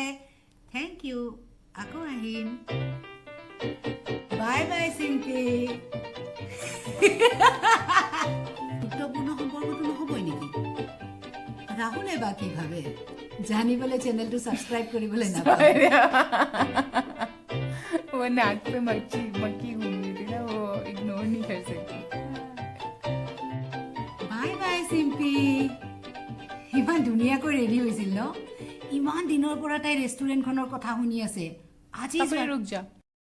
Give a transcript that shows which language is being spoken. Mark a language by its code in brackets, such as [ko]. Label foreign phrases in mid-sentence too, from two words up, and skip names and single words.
[en] thank you, [as] আকৌ আহিম। [en] bye bye চিম্পি। [as] গুৰুত্বপূৰ্ণ সম্পৰ্কটো নহ'বই নেকি? ৰাহুলে বা কি ভাবে? জানিবলৈ চেনেলটো ছাবস্ক্ৰাইব কৰিবলৈ নাপাহৰিব। [hi] वो नाक पे मक्खी घूम रही थी ना, वो इग्नोर नहीं कर सकती। [en] bye bye सिम्पी। [as] ইমান ধুনীয়াকৈ ৰেডি হৈছিল ন ইমান দিনৰ পৰা তাই ৰেষ্টুৰেণ্টখনৰ কথা শুনি আছে আজি [hi] তারপরে रुक जा